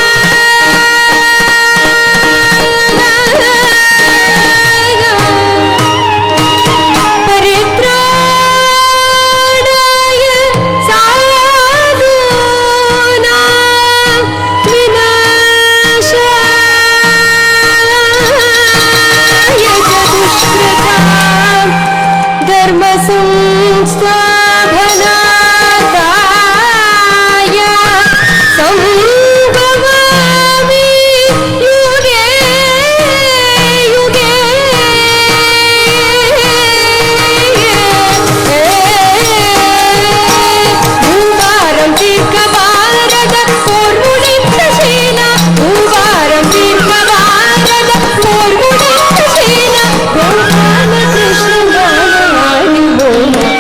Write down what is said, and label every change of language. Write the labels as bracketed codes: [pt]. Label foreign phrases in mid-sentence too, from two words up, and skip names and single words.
[sa] परित्राणाय साधूनां विनाशाय चदुष्कृताम् धर्म संस्थापनाय संभवामि युगे युगे [ta] பூபாரம் தீர்க்க பாரத போர் முடித்த சீனா பூபாரம் தீர்க்க பாரத போர் முடித்த சீனா கோபால கிருஷ்ணனாய் போல